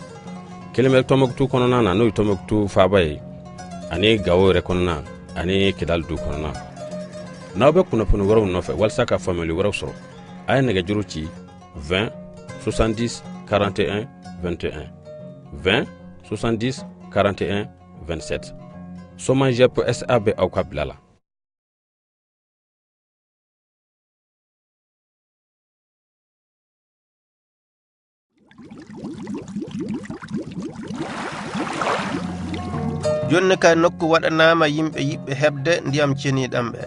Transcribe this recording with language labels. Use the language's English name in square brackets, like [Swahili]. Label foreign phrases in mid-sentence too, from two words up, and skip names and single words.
[Bambara] 1 bɛ Tombouctou kɔnɔna na n'o ye Tombouctou faaba ye ani Gao yɛrɛ kɔnɔna ani Kidal du kɔnɔna. N'aw bɛ kunnafoni wɛrɛw nɔfɛ walasa ka faamuyali wɛrɛw sɔrɔ a ye nɛgɛjuru ci 20 70 41 21 20 70 41 27 SOMAGEP SA be aw ka bilala. [Fula] jonni kay nokku waɗanama yimɓe yiɓɓe heɓde ndiyam ceniɗam ɓe.